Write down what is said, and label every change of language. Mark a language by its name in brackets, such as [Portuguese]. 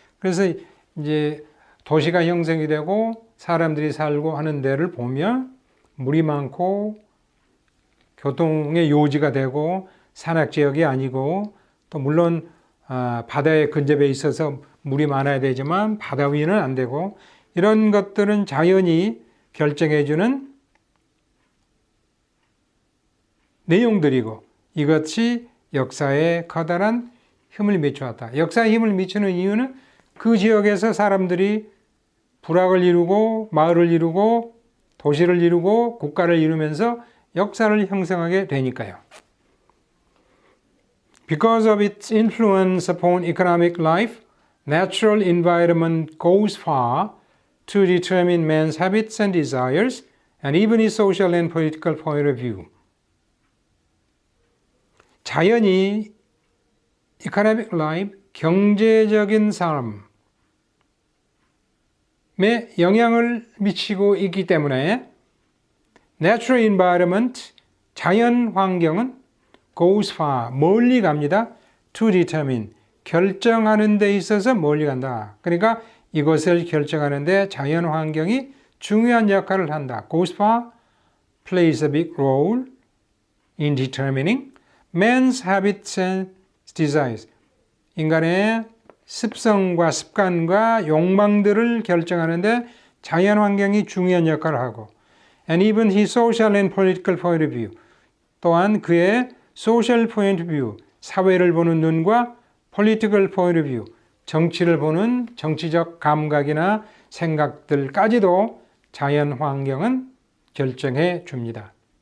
[Korean] 그래서 이제 도시가 형성이 되고 사람들이 살고 하는 데를 보면 물이 많고 교통의 요지가 되고 산악지역이 아니고 또 물론 바다에 근접해 있어서 물이 많아야 되지만 바다 위는 안 되고 이런 것들은 자연이 결정해 주는 내용들이고 이것이 역사에 커다란 힘을 미쳐왔다. 역사에 힘을 미치는 이유는 그 지역에서 사람들이 부락을 이루고 마을을 이루고 도시를 이루고 국가를 이루면서 역사를 형성하게 되니까요. [English] Because of its influence upon economic life, natural environment goes far to determine man's habits and desires and even his social and political point of view. [Korean] 자연이 [English] economic life, [Korean] 경제적인 삶에 영향을 미치고 있기 때문에 [English] natural environment, [Korean] 자연 환경은 [English] goes far, [Korean] 멀리 갑니다. [English] to determine, [Korean] 결정하는 데 있어서 멀리 간다. 그러니까 이것을 결정하는 데 자연 환경이 중요한 역할을 한다. [English] goes far, plays a big role in determining man's habits and desires. [Korean] 인간의 습성과 습관과 욕망들을 결정하는데 자연 환경이 중요한 역할을 하고 [English] and even his social and political point of view. [Korean] 또한 그의 [English] social point of view, [Korean] 사회를 보는 눈과 [English] political point of view, [Korean] 정치를 보는 정치적 감각이나 생각들까지도 자연 환경은 결정해 줍니다.